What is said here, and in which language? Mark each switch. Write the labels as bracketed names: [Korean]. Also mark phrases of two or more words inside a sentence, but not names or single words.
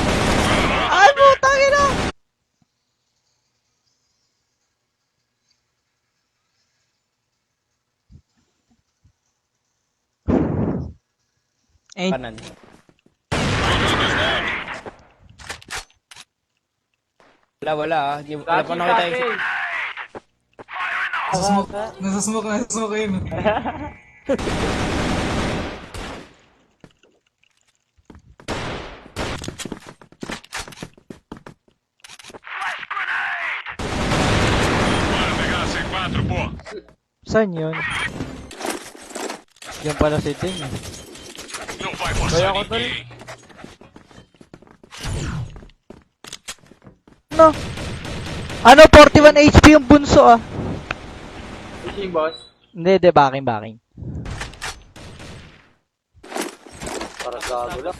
[Filipino] Ay, putang ina! Eh, Kanan. Wala ah. Wala pa nakita yung... Nasa smoke yun. [Portuguese] Bora pegar a C4, pô! [Filipino] saan yun? Yan pala si Ding eh. [Portuguese] Não vai forçar [Filipino] ako, tol. [Portuguese] ninguém! [Filipino] No! Ano, 41 HP yung bunso ah. Fishing, boss. Hindi, backing. Gago lang.